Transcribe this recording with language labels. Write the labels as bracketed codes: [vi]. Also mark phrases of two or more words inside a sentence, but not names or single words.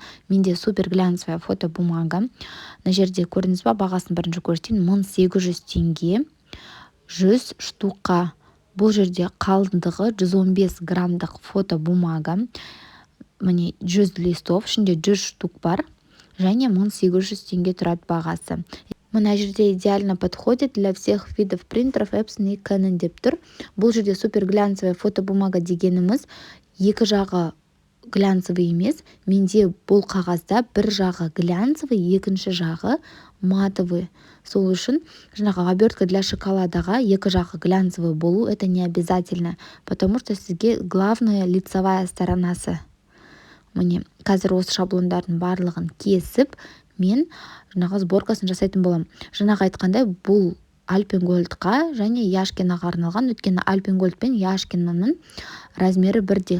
[kk] Менде [ru] супер глянцевая фото бумага. [kk] Мына жерде көрдіңіз ба, бағасын бірінші көрсетейін. 1800 теңге 100 штука. Бұл жерде қалыңдығы 115 граммдық фото бумага. Міне 100 листов, ішінде 100 штук бар. Және 1800 теңге тұрады бағасы. Мына жерде [ru] идеально подходит для всех видов принтеров Epson и Canon [kk] деп тұр. Бұл жерде [ru] супер глянцевая фотобумага [kk] дегеніміз екі жағы глянцевый емес. Менде бұл қағазда бір жағы глянцевый, екінші жағы матовый. Сол үшін [ru] обертка для шоколадаға [kk] екі жағы глянцевый болу [ru] это не обязательно, потому что сізге главная лицевая сторонасы. [kk] Міне, қазір осы шаблондардың барлығын кесіп, мен сборкасын жасайтын болам. Айтқандай, бұл Альпенгольдқа және Яшкинаға арналған. Өйткені Альпенгольд пен Яшкинаның размері бірдей.